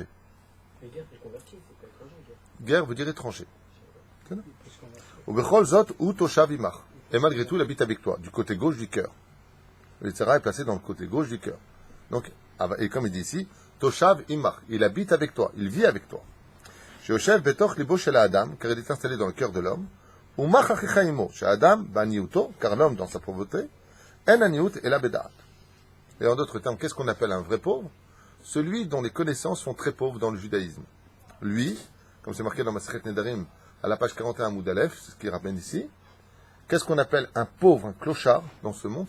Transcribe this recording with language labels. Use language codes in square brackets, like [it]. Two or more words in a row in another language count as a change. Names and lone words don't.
[fr] Mais guerre, c'est converti, c'est pas étranger, guerre. Guerre veut dire étranger. Et malgré tout, il habite avec toi, du côté gauche du cœur. Le [he] יצר הרע [fr] est placé dans le côté gauche du cœur. Donc, et comme il dit ici, [he] תושב עמך, [fr] il habite avec toi, il vit avec toi. [he] שיושב בתוך ליבו של אדם, [fr] car il est installé dans le cœur de l'homme. [he] ומך אחיך עמו, [fr] chez Adam, baniuto, car l'homme dans sa pauvreté, en aniut et la bedaat. Et en d'autres termes, qu'est-ce qu'on appelle un vrai pauvre? Celui dont les connaissances sont très pauvres dans le judaïsme. Lui, comme c'est marqué dans [he] מסכת נדרים, [fr] à la page 41 [he] עמוד א, [fr] c'est ce qu'il rappelle ici, qu'est-ce qu'on appelle un pauvre, un clochard dans ce monde?